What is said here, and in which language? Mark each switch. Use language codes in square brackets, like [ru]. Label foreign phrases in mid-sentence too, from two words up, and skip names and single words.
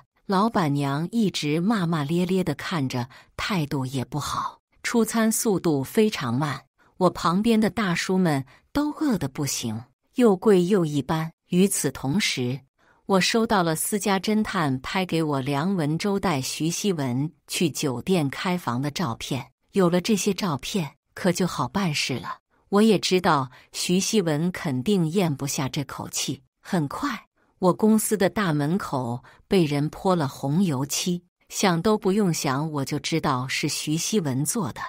[zh] 老闆娘一直罵罵咧咧地看着，態度也不好，出餐速度非常慢。我旁邊的大叔們都餓得不行，又貴又一般。與此同時，我收到了私家偵探拍給我梁文洲帶徐希文去酒店開房的照片。有了這些照片，可就好辦事了。我也知道徐希文肯定咽不下這口氣。很快，我公司的大門口被人潑了紅油漆，想都不用想，我就知道是徐希文做的。